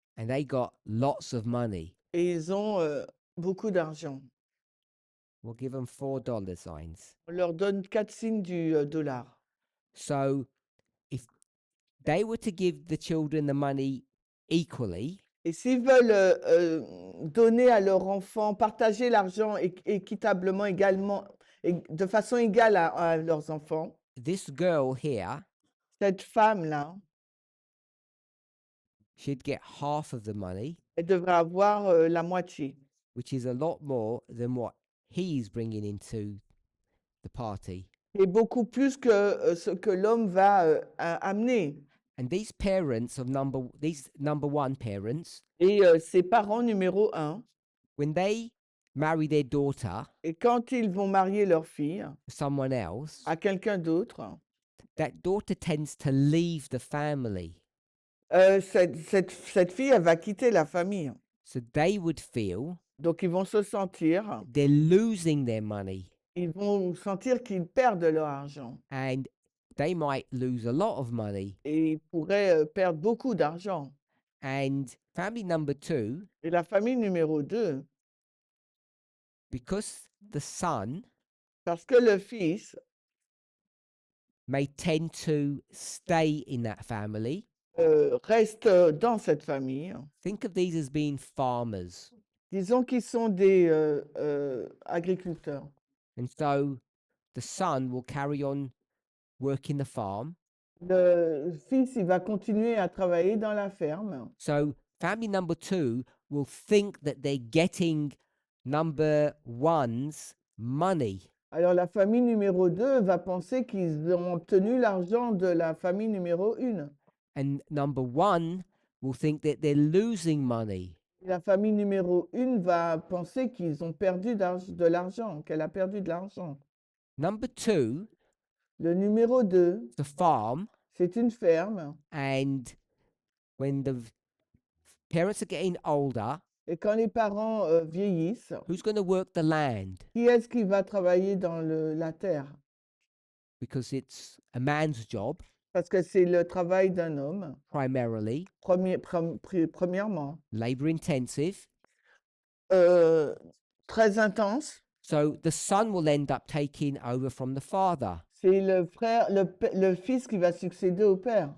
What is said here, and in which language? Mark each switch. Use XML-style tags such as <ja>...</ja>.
<en>and they got lots of money.</en> <fr>et ils ont beaucoup d'argent.</fr> <en>We'll give them $4 signs.</en> <fr>On leur donne 4 signes du dollar.</fr> <en>So, if they were to give the children the money equally,</en> <fr>Et s'ils veulent donner à leur enfant, partager l'argent équitablement, également, de façon égale à leurs enfants,</fr> <en>this girl here,</en> <fr>cette femme-là,</fr> <en>she'd get half of the money,</en> <fr>elle devrait avoir la moitié.</fr> <en>which is a lot more than what he's bringing into the party.</en> <fr>Et beaucoup plus que ce que l'homme va amener.</fr> <en>And these parents of these number 1 parents,</en> <fr>Et ses parents numéro 1,</fr> <en>when they marry their daughter</en> <fr>et quand ils vont marier leur fille</fr> <en>to someone else,</en> <fr>à quelqu'un d'autre,</fr> <en>that daughter tends to leave the family.</en> <fr>cette fille, elle va quitter la famille.</fr> <en>So they would feel</en> <fr>Donc, ils vont se sentir,</fr> <en>they're losing their money</en> <fr>ils vont sentir qu'ils perdent leur argent.</fr> <en>and they might lose a lot of money.</en> <fr>Et ils pourraient perdre beaucoup d'argent.</fr> <en>And family number 2,</en> <fr>Et la famille numéro 2,</fr> <en>because the son</en> <fr>parce que le fils</fr> <en>may tend to stay in that family,</en> <fr>reste dans cette famille,</fr> <en>think of these as being farmers.</en> <fr>disons qu'ils sont des agriculteurs.</fr> <en>And so the son will carry on working the farm.</en> <fr>Le fils, il va continuer à travailler dans la ferme.</fr> <en>So family number 2 will think that they're getting number 1's money.</en> <fr>Alors la famille numéro 2 va penser qu'ils ont obtenu l'argent de la famille numéro 1.</fr> <en>And number 1 will think that they're losing money.</en> <fr>La famille numéro 1 va penser qu'ils ont perdu de l'argent, qu'elle a perdu de l'argent.</fr> <en>Number 2,</en> <fr>Le numéro 2,</fr> <en>the farm,</en> <fr>c'est une ferme.</fr> <en>and when the parents are getting older,</en> <fr>Et quand les parents vieillissent,</fr> <en>who's going to work the land?</en> <fr>qui est-ce qui va travailler dans la terre?</fr> <en>Because it's a man's job</en> <fr>Parce que c'est le travail d'un homme,</fr> <en>primarily,</en> <fr>premièrement.</fr> <en>labor intensive.</en> <fr>Très intense.</fr> <en>So the son will end up taking over from the father.</en> <fr>C'est le frère, le fils qui va succéder au père.</fr>